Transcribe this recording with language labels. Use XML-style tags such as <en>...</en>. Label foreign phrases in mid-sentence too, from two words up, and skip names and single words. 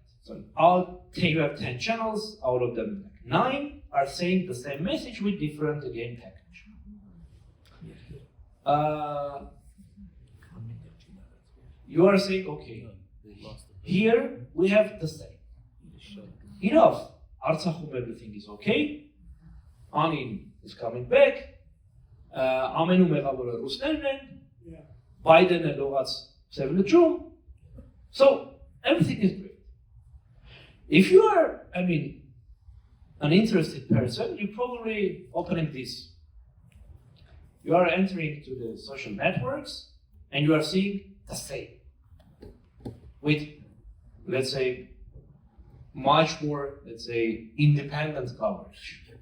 <en>So you have 10 channels, out of them 9 are saying the same message with different, again, package. You are saying, okay, here we have the same. Enough. Artsakh, everything is okay. Anin is coming back.</en> <hy>Ամենում եղավորը ռուսներն են, Բայդենը լողաց սևլջում.</hy> <en>So everything is great. If you are, an interested person, you're probably opening this. You are entering to the social networks and you are seeing the same. With, let's say, much more, independent coverage.</en>